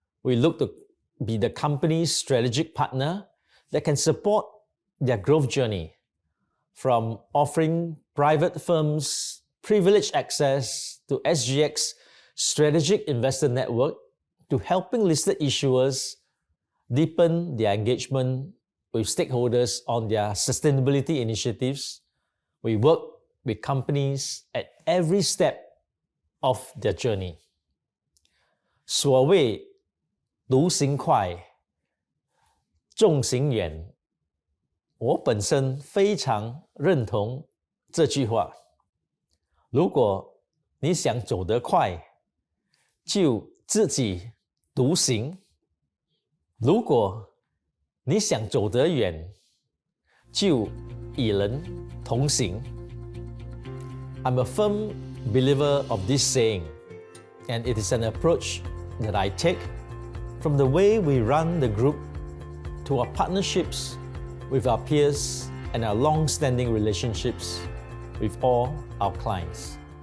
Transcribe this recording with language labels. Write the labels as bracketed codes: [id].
[en] We look to be the company's strategic partner that can support their growth journey, from offering private firms privileged access to SGX strategic investor network to helping listed issuers deepen their engagement with stakeholders on their sustainability initiatives. We work with companies at every step of their journey. [zh] 所谓独行快，众行远，我本身非常认同这句话。如果你想走得快，就自己独行；如果你想走得远，就与人同行。 [en] I'm a firm believer of this saying, and it is an approach that I take from the way we run the group to our partnerships with our peers and our long-standing relationships with all our clients.